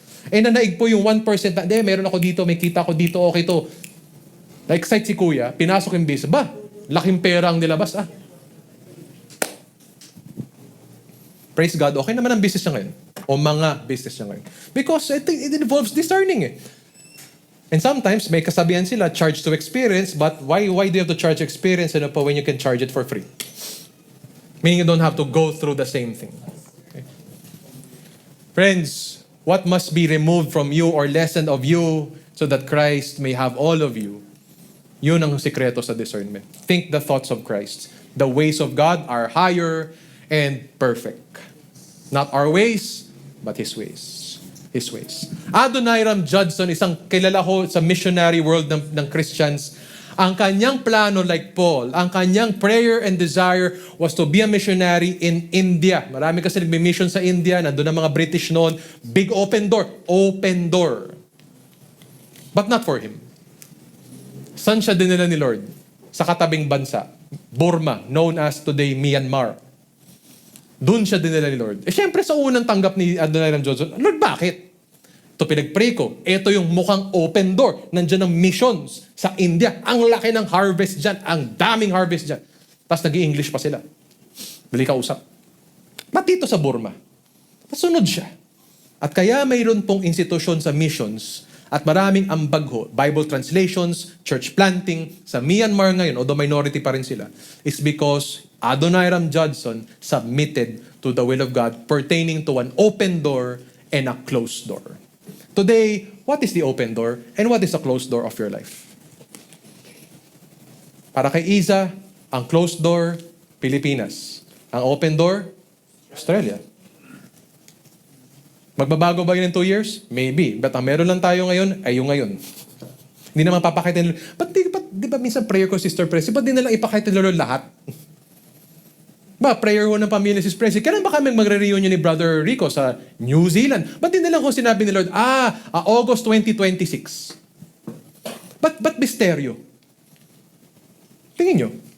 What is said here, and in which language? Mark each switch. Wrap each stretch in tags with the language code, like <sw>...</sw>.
<tl>Nanaig po yung 1% na, meron ako dito, may kita ako dito, okay to. Na-excite si kuya, pinasok yung business. Laking pera ang nilabas. Praise God, okay naman ang business niya ngayon. O mga business niya ngayon.</tl> <en>Because it involves discerning eh. And sometimes, may kasabihan sila, charge to experience, but why do you have to charge experience when you can charge it for free? Meaning you don't have to go through the same thing. Okay? Friends, what must be removed from you or lessened of you so that Christ may have all of you?</en> <tl>Yun ang sikreto sa discernment.</tl> <en>Think the thoughts of Christ. The ways of God are higher and perfect. Not our ways, but His ways. His ways. Adoniram Judson, isang kilala ko sa missionary world ng Christians, ang kanyang plano, like Paul, ang kanyang prayer and desire was to be a missionary in India.</en> <tl>Marami kasi nagmi-mission sa India, nandun ang mga British noon. Big open door.</tl> <en>Open door. But not for him.</en> <tl>Saan siya dinala ni Lord? Sa katabing bansa.</tl> <en>Burma, known as today Myanmar.</en> <tl>Doon siya dinala ni Lord. Siyempre sa unang tanggap ni Adoniram Judson, Lord, bakit? Ito pinag-pray ko. Ito yung mukhang open door. Nandiyan ang missions sa India. Ang laki ng harvest dyan. Ang daming harvest dyan. Tapos nag-i-English pa sila. Bili ka usap. Ba't dito sa Burma? Pasunod siya.</tl> <en>At kaya mayroon pong institusyon sa missions at maraming ambag ho, Bible translations, church planting sa Myanmar ngayon, although minority pa rin sila, is because Adoniram Judson submitted to the will of God pertaining to an open door and a closed door. Today, what is the open door and what is the closed door of your life?</en> <tl>Para kay Iza, ang closed door, Pilipinas. Ang open door, Australia. Magbabago ba yun in 2 years?</tl> <en>Maybe.</en> <tl>But ang meron lang tayo ngayon ay yung ngayon. Hindi naman papakita nila. Di ba minsan prayer ko, Sister Presi, ba't di nalang ipakita nila lahat? Prayer ho ng pamilya si Presi. Kailan ba kami magre-reunion ni Brother Rico sa New Zealand? Ba't di nalang kung sinabi ni Lord, August 2026. Ba't misteryo? Tingin nyo.</tl>